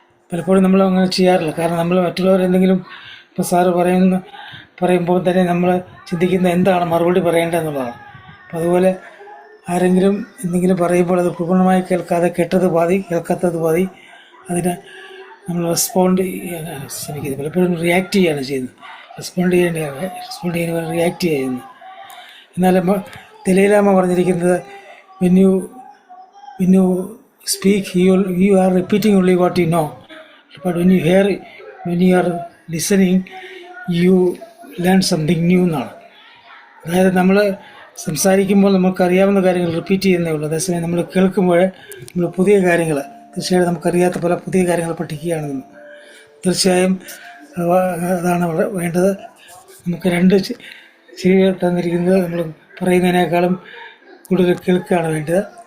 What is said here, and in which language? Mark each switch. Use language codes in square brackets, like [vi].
[ml] പലപ്പോഴും നമ്മൾ അങ്ങനെ ചെയ്യാറില്ല. കാരണം നമ്മൾ മറ്റുള്ളവരെന്തെങ്കിലും ഇപ്പോൾ സാറ് പറയുമ്പോൾ തന്നെ നമ്മൾ ചിന്തിക്കുന്ന എന്താണ് മറുപടി പറയേണ്ടതെന്നുള്ളതാണ്. അപ്പോൾ അതുപോലെ ആരെങ്കിലും എന്തെങ്കിലും പറയുമ്പോൾ അത് പൂർണ്ണമായി കേൾക്കാതെ കേട്ടത് പാതി കേൾക്കാത്തത് പാതി അതിന് നമ്മൾ റെസ്പോണ്ട് ചെയ്യാനാണ് ശ്രമിക്കുന്നത്. പലപ്പോഴും റിയാക്ട് ചെയ്യുകയാണ് ചെയ്യുന്നത്. റെസ്പോണ്ട് ചെയ്യാൻ റിയാക്ട് ചെയ്യുന്നത്. എന്നാൽ ദലൈലാമ പറഞ്ഞിരിക്കുന്നത് [en] when you speak you are repeating only what you know, but when you are listening you learn something new [ml] എന്നാണ്. അതായത് നമ്മൾ സംസാരിക്കുമ്പോൾ നമുക്കറിയാവുന്ന കാര്യങ്ങൾ റിപ്പീറ്റ് ചെയ്യുന്നേ ഉള്ളൂ. അതേസമയം നമ്മൾ കേൾക്കുമ്പോൾ നമ്മൾ പുതിയ കാര്യങ്ങൾ, തീർച്ചയായും നമുക്കറിയാത്ത പല പുതിയ കാര്യങ്ങൾ പഠിക്കുകയാണെന്ന്. തീർച്ചയായും അതാണ് വേണ്ടത്. നമുക്ക് രണ്ട് ചെവി തന്നിരിക്കുന്നത് നമ്മൾ പറയുന്നതിനേക്കാളും കൂടുതൽ കേൾക്കുകയാണ് വേണ്ടത്.